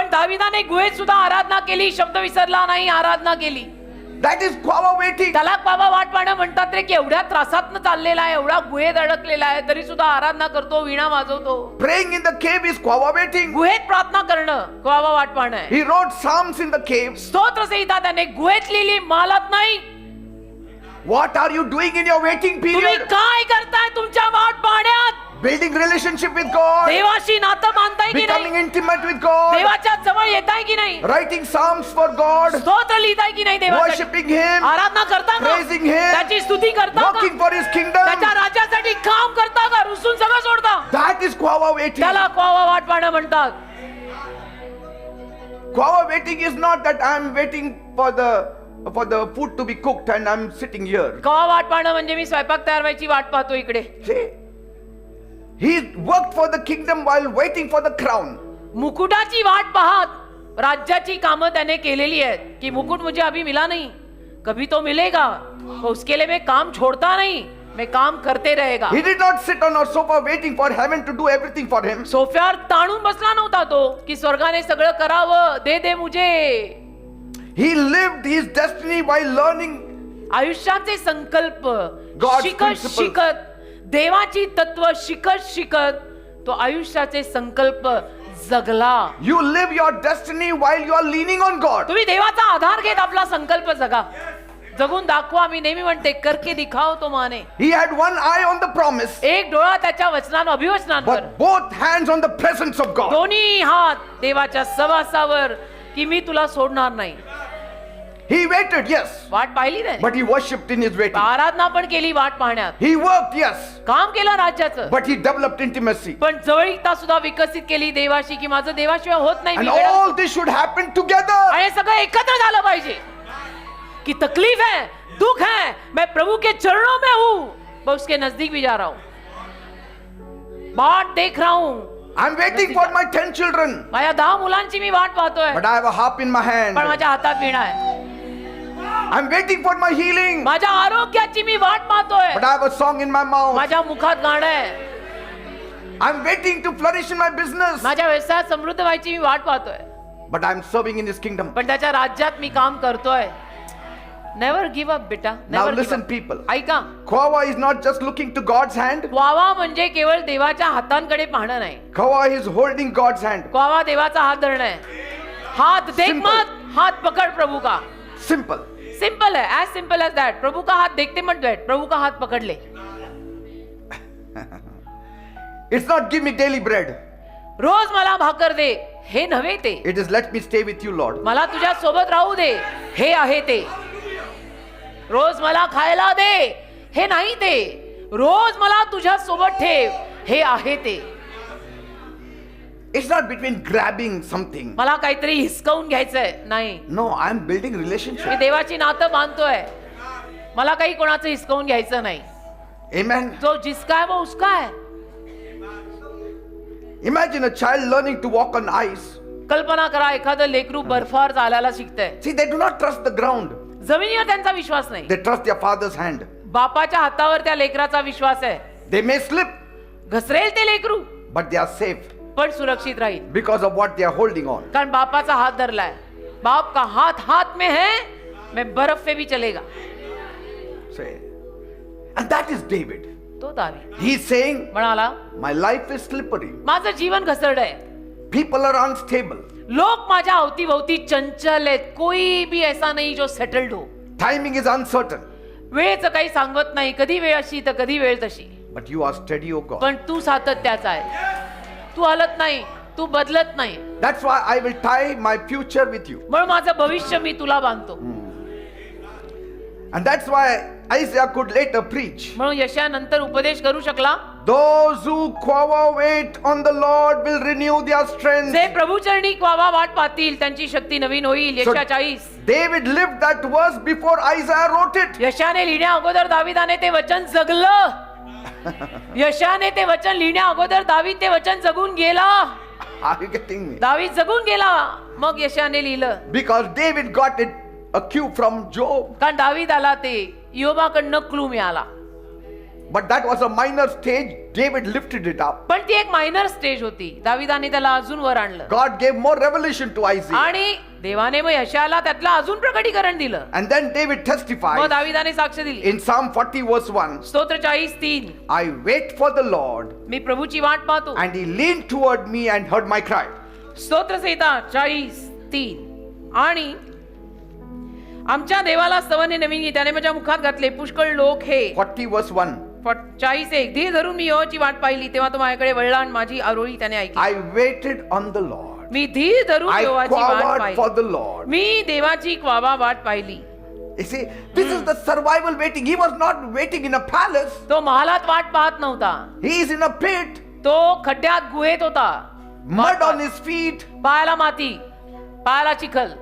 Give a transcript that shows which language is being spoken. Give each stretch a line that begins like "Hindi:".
Marathi: पण दाविदाने गुहेत सुद्धा आराधना केली, शब्द विसरला नाही, आराधना केली.
English: That is Kwava waiting.
Marathi: त्याला बाबा वाट पाहणं म्हणतात रे, की एवढ्या त्रासातनं चाललेला आहे, एवढा गुहेत अडकलेला आहे, तरी सुद्धा आराधना करतो, वीणा वाजवतो.
English: Praying in the cave is Kwava waiting.
Marathi: गुहेत प्रार्थना करणं बाबा वाट पाहणं आहे.
English: He wrote psalms in the cave.
Marathi: स्तोत्र संहिता त्याने गुहेत लिहिली, मालात नाही.
English: What are you doing in your waiting
Marathi: तुम्ही
English: period?
Marathi: काय करताय तुमच्या वाट पाहण्यात?
English: Building relationship with God.
Marathi: देवाशी नातं बांधताय की
English: Becoming
Marathi: नाही?
English: intimate with God.
Marathi: देवाच्या जवळ येताय की नाही?
English: Writing psalms for God.
Marathi: स्तोत्र लिहिताय की नाही देवासाठी?
English: Worshipping Him.
Marathi: आराधना करता का?
English: Praising Him.
Marathi: त्याची स्तुती करता का?
English: Working for His kingdom.
Marathi: त्याच्या राज्यासाठी काम करता का? रुसून सगळं सोडता?
English: That is Kwava waiting.
Marathi: त्याला क्वावा वाट पाहणं म्हणतात.
English: Kwava waiting is not that I am waiting for the food to be cooked and I am sitting here.
Marathi: क्वावा वाट पाहणं म्हणजे मी स्वयंपाक तयार व्हायची वाट पाहतो इकडे.
English: See, he worked for the kingdom while waiting for the crown.
Marathi: मुकुटाची वाट पाहत राज्याची कामं त्याने केलेली आहेत, की
Hindi: मुकुट मुझे अभी मिला नहीं, कभी तो मिलेगा, तो उसके लिए मैं काम छोड़ता नहीं, मैं काम करते रहेगा.
English: He did not sit on a sofa waiting for heaven to do everything for him.
Marathi: सोफ्यावर ताणून बसला नव्हता तो, की स्वर्गाने सगळं करावं,
Hindi: दे दे मुझे.
English: He lived his destiny while learning.
Marathi: आयुष्याचे संकल्प
English: God's
Marathi: शिकत
English: principles.
Marathi: शिकत, देवाची तत्व शिकत शिकत तो आयुष्याचे संकल्प जगला.
English: You live your destiny while you are leaning on God.
Marathi: तुम्ही देवाचा आधार घेत आपला संकल्प जगा, जगून दाखवा. मी नेहमी म्हणते,
Hindi: करके दिखाओ तो माने.
English: He had one eye on the promise,
Marathi: एक डोळा त्याच्या वचनांवर, अभिवचनांवर,
English: but both hands on the presence of God.
Marathi: दोन्ही हात देवाच्या सहवासावर, की मी तुला सोडणार नाही.
English: He waited, yes,
Marathi: वाट पाहिली नाही,
English: but he worshipped in his waiting.
Marathi: आराधना पण केली वाट पाहण्यात.
English: He worked, yes,
Marathi: काम केलं राज्याचं,
English: but he developed intimacy.
Marathi: पण जवळीकता सुद्धा विकसित केली देवाशी, की माझं देवाशिवाय होत नाही.
English: And
Marathi: मी वेडा-
English: all this should happen together.
Marathi: आणि हे सगळं एकत्र झालं पाहिजे.
Hindi: कि तकलीफ है, दुख है, मैं प्रभु के चरणों में हूं, मैं उसके नजदीक भी जा रहा हूं, बाट देख रहा हूं.
English: I'm waiting for my 10 children,
Marathi: माझ्या 10 मुलांची मी वाट पाहतोय,
English: but I have a harp in my hand.
Marathi: पण माझ्या हातात वीणा आहे.
English: I'm waiting for my healing,
Marathi: माझ्या आरोग्याची मी वाट पाहतोय,
English: but I have a song in my mouth.
Marathi: माझ्या मुखात गाणं आहे.
English: I'm waiting to flourish in my business,
Marathi: माझ्या व्यवसायात समृद्ध व्हायची मी वाट पाहतोय,
English: but I'm serving in His kingdom.
Marathi: पण त्याच्या राज्यात मी काम करतोय.
English: Never give up बेटा. Now never listen, people.
Marathi: ऐका,
English: Kwava is not just looking to God's hand.
Marathi: क्वावा म्हणजे केवळ देवाच्या हातांकडे पाहणं नाही.
English: Kwava is holding God's hand.
Marathi: क्वावा देवाचा हात धरणं आहे.
Hindi: हात देख
English: Simple.
Hindi: मत, हात पकड़ प्रभु का.
English: Simple. Simple है, as simple as that.
Hindi: प्रभु का हाथ देखते मत बैठ, प्रभु का हाथ पकड़ ले.
English: It's not give me daily bread.
Marathi: रोज मला भाकर दे, हे नव्हे ते.
English: It is let me stay with you, Lord.
Marathi: मला तुझ्या सोबत राहू दे, हे आहे ते. रोज मला खायला दे, हे नाही ते. रोज मला तुझ्या सोबत ठेव, हे आहे ते.
English: It's not between grabbing something.
Marathi: मला काहीतरी हिसकावून घ्यायचंय, नाही.
English: No, I'm building
Marathi: मी
English: relationship.
Marathi: देवाची नातं बांधतोय, मला काही कोणाचं हिसकावून घ्यायचं नाही.
English: Amen.
Hindi: जो जिसका है वो उसका है.
English: Imagine a child learning to walk on ice.
Marathi: कल्पना करा, एखादं लेकरू बर्फावर चालायला शिकतंय.
English: See, they do not trust the ground.
Marathi: जमिनीवर त्यांचा विश्वास नाही,
English: They trust their father's hand.
Marathi: बापाच्या हातावर त्या लेकराचा विश्वास आहे.
English: They may slip,
Marathi: घसरेल ते लेकरू,
English: but they are safe
Marathi: पण सुरक्षित राहील,
English: because of what they are holding on.
Marathi: कारण बापाचा हात धरलाय.
Hindi: बाप का हाथ हाथ में है, मैं बर्फ पे भी चलेगा.
English: Say, and that is David.
Marathi: तो दावी
English: He is saying,
Marathi: म्हणाला,
English: my life is slippery.
Marathi: माझं जीवन घसरडंय,
English: People are unstable.
Marathi: लोक माझ्या अवतीभोवती चंचल आहेत,
Hindi: कोई भी ऐसा नहीं जो सेटल्ड हो.
English: Timing is uncertain,
Marathi: वेळेचं काही सांगत नाही, कधी वेळ अशी तर कधी वेळ तशी.
English: but you are steady, O God.
Marathi: पण तू सातत्याचा आहे, तू हलत नाही, तू बदलत नाही.
English: That's why I will tie my future with you.
Marathi: म्हणून माझं भविष्य मी तुला बांधतो.
English: And that's why Isaiah could later preach.
Marathi: म्हणून यशानंतर उपदेश करू शकला.
English: Those who quava wait on the Lord will renew their strength.
Marathi: जे प्रभूचरणी क्वावा वाट पाहतील त्यांची शक्ती नवीन होईल. यशया 40.
English: David lived that verse before Isaiah wrote it.
Marathi: यशाने लिहिण्या अगोदर दाविदाने ते वचन जगलं. यशाने ते वचन लिहिण्या अगोदर दावीद ते वचन जगून गेला.
English: Are you getting me?
Marathi: दावीद जगून गेला मग यशाने लिहिलं.
English: Because David got it a cue from Job.
Marathi: कारण दावीदाला ते योबाकडनं क्लू मिळाला.
English: But that was a minor stage. David lifted it up.
Marathi: पण ती एक मायनर स्टेज होती. दाविदाने त्याला अजून वर आणलं.
English: God gave more revelation to Isaiah.
Marathi: आणि देवाने मग यशाला त्यातलं अजून प्रकटीकरण दिलं.
English: And then David
Marathi: मग
English: testified
Marathi: दाविदाने साक्ष दिली.
English: in Psalm 40 verse 1.
Marathi: स्तोत्र 40:3.
English: I wait for the Lord,
Marathi: मी प्रभूची वाट पाहतो.
English: and he leaned toward me and heard my cry.
Marathi: स्तोत्र संहिता 40:3. आणि आमच्या देवाला स्तवने नवीन गीत त्याने माझ्या मुखात घातले. पुष्कळ लोक हे
English: 40 verse 1.
Marathi: 40:1. धीर धरून मी यहोवाची वाट पाहिली तेव्हा तो माझ्याकडे वळला आणि माझी आरोळी त्याने ऐकली.
English: I waited on the Lord.
Marathi: मी धीर धरून
English: I
Marathi: यहोवाची वाट
English: quavered for
Marathi: पाहिली.
English: the Lord.
Marathi: मी देवाची क्वावा वाट पाहिली.
English: You see, this is the survival waiting. He was not waiting in a palace.
Marathi: तो महालात वाट पाहत नव्हता.
English: He is in a pit.
Marathi: तो खड्ड्यात गुहेत होता.
English: Mud on his feet.
Marathi: पायाला माती, पायाला चिखल,